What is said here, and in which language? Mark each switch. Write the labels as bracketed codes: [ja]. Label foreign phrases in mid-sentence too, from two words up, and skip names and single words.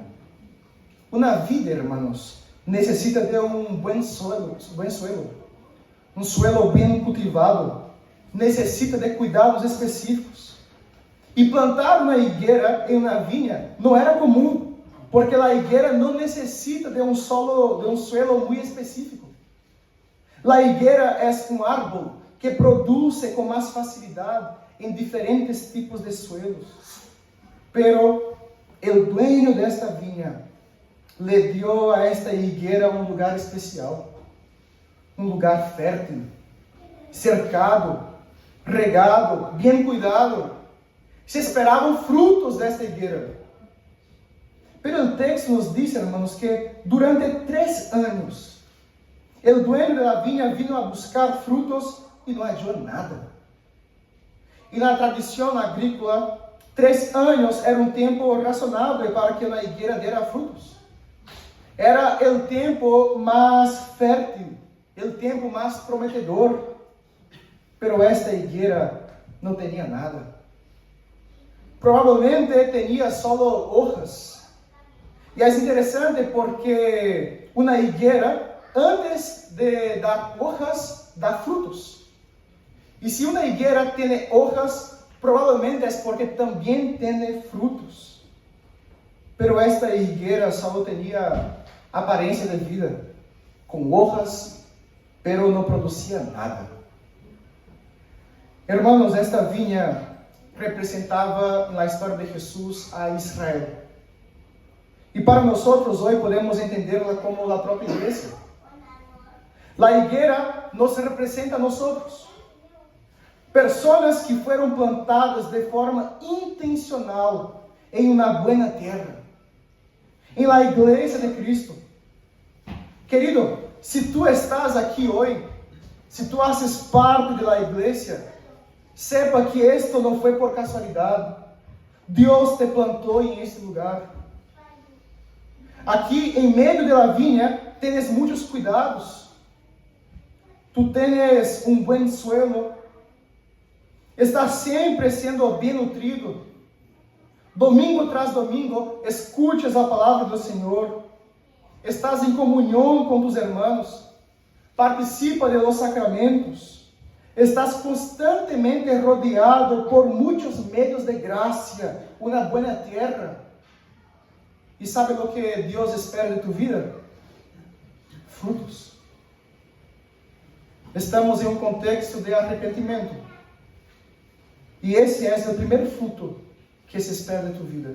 [pt] Uma vida, hermanos, necessita de um bom suelo, um suelo bem cultivado, necessita de cuidados específicos. E plantar uma higuera em uma vinha não era comum, porque a higuera não necessita de um suelo muito específico. A higuera é um árbol que produz com mais facilidade em diferentes tipos de suelos. Pero o dueño desta vinha [es] le dio a esta higuera [pt] um lugar especial, um lugar fértil, cercado, regado, bem cuidado. Se esperavam frutos desta higuera. Pero o texto nos diz, hermanos, que durante 3 anos, o dueño da vinha [es] vino a buscar [pt] frutos e não achou nada. E na tradição agrícola, 3 anos era um tempo razonável para que a higuera dera frutos. Era o tempo mais fértil, o tempo mais prometedor. Pero esta higuera não tinha nada. Provavelmente tinha [es] solo hojas. [pt] E é interessante porque uma higuera, antes de dar hojas, dá frutos. E se uma higuera tem hojas, provavelmente é porque também tem frutos. Pero esta higuera só tinha aparência de vida, com hojas, pero não produzia nada. Hermanos, esta vinha representava na história de Jesus a Israel. E para nós hoje podemos entendê-la como a própria igreja. A higuera nos representa a nós. Pessoas que foram plantadas de forma intencional em uma boa terra, em la igreja de Cristo. Querido, se tu estás aqui hoje, se tu haces parte da igreja, [es] sepa que esto [pt] não foi por casualidade. Deus te plantou em este lugar. Aqui em meio da vinha, tens muitos cuidados. Tu tens um bom suelo. Estás sempre sendo bem nutrido. Domingo tras domingo, escutas a palavra do Senhor. Estás em comunhão com tus irmãos. Participa [es] de los sacramentos. [pt] Estás constantemente rodeado por muitos meios de graça, uma boa terra. E sabe o que Deus espera de tu vida? Frutos. Estamos em um contexto de arrependimento. E esse é o primeiro fruto que se espera de tu vida.